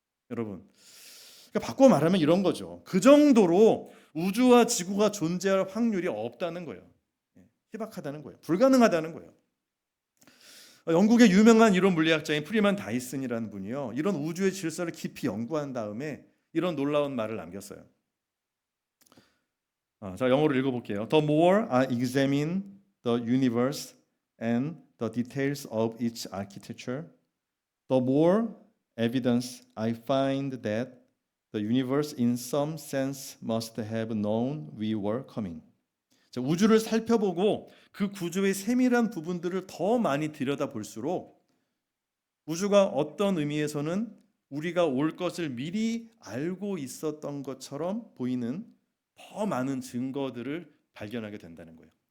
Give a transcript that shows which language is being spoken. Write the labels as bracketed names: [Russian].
[Korean] 여러분, 그러니까 바꿔 말하면 이런 거죠. 그 정도로 우주와 지구가 존재할 확률이 없다는 거예요. 희박하다는 거예요. 불가능하다는 거예요. 영국의 유명한 이론 물리학자인 프리만 다이슨이라는 분이요, 이런 우주의 질서를 깊이 연구한 다음에 이런 놀라운 말을 남겼어요. 자, 영어로 읽어볼게요. [English] The more I examine the universe and the details of its architecture, the more evidence I find that the universe in some sense must have known we were coming. [Korean] 자, 우주를 살펴보고 그 구조의 세밀한 부분들을 더 많이 들여다볼수록 우주가 어떤 의미에서는 우리가 올 것을 미리 알고 있었던 것처럼 보이는 더 많은 증거들을 발견하게 된다는 거예요.